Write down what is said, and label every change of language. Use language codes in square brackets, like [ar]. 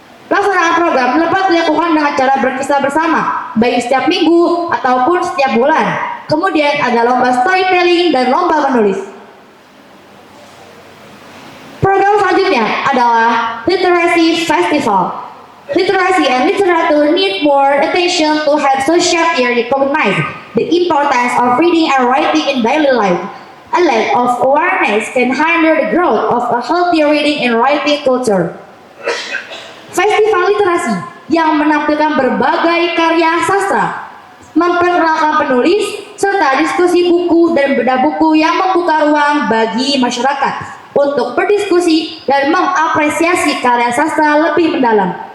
[id] Pelaksanaan program dapat dilakukan dengan cara berkisah bersama, baik setiap minggu ataupun setiap bulan. Kemudian ada lomba storytelling dan lomba menulis. Program selanjutnya adalah Literacy Festival. [en] Literacy and literature need more attention to help society recognize the importance of reading and writing in daily life. A lack of awareness can hinder the growth of a healthy reading and writing culture. [id] Festival literasi yang menampilkan berbagai karya sastra, memperkenalkan penulis, serta diskusi buku dan bedah buku yang membuka ruang bagi masyarakat untuk berdiskusi dan mengapresiasi karya sastra lebih mendalam.